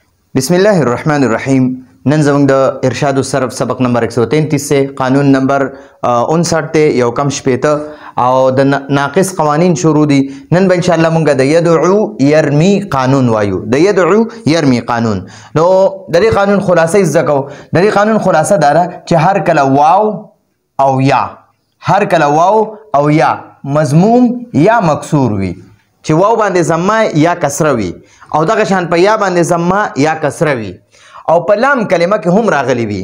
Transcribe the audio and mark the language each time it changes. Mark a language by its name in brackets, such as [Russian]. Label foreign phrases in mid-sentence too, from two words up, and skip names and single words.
[Arabic] بسم الله الرحمن الرحیم. [Pashto] نن زموږ د ارشاد الصرف سبق نمبر 133 سے قانون نمبر 59 ته یو کم شپېته او د ناقص قوانین شروع دي. نن به [Arabic] ان شاء الله [Pashto] مونږ د يدعو يرمي قانون وایو. د يدعو يرمي قانون نو د دې قانون خلاصه زکو. د دې قانون خلاصه دا ده چې هر کله واو او یا هر کله واو او یا مضموم یا مکسور وي، چې واو باندې ضمه یا کسره وي او دغه شان په یا باندې ضمه یا کسره وي او په لام کلمه کې هم راغلي وي.